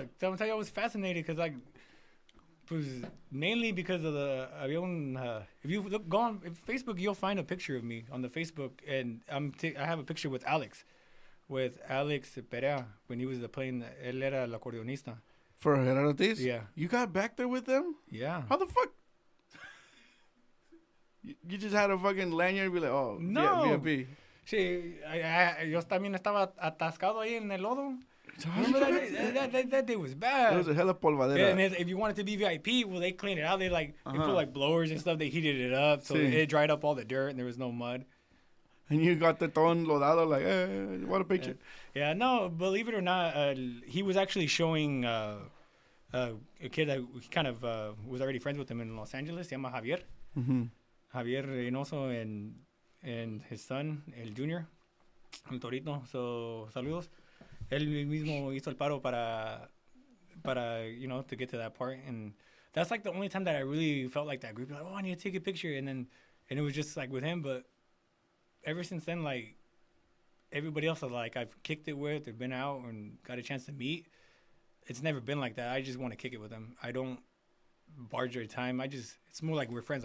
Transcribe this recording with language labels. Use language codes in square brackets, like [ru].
[en] I'm telling you, I was fascinated because mainly because of if you go on Facebook, you'll find a picture of me on the Facebook, and I have a picture with Alex Perea when he was playing. [es] Él era el acordeonista. [en] For Gerardo Ortiz? Yeah. You got back there with them? Yeah. How the fuck? You just had a fucking lanyard and be like, oh, no. VIP. [es] Sí, yo también estaba atascado ahí en el lodo. [en] Remember that day was bad. It was a hella polvadera. And if you wanted to be VIP, well, they cleaned it out. They they put like blowers and stuff. They heated it up so it dried up all the dirt and there was no mud. And you got the [es] todo enlodado [en] like, hey, what a picture. Yeah, no, believe it or not, he was actually showing a kid that kind of was already friends with him in Los Angeles. [es] Se llama Javier. Mm-hmm. [en] Javier Reynoso and his son, el Junior, el Torito. So, saludos. [es] Él mismo hizo el paro para [en] to get to that part. And that's like the only time that I really felt like that group. Like, oh, I need to take a picture. And it was just like with him. But ever since then, like, everybody else like I've kicked it with or been out and got a chance to meet, it's never been like that. I just want to kick it with them. I don't barge their time. It's more like we're friends.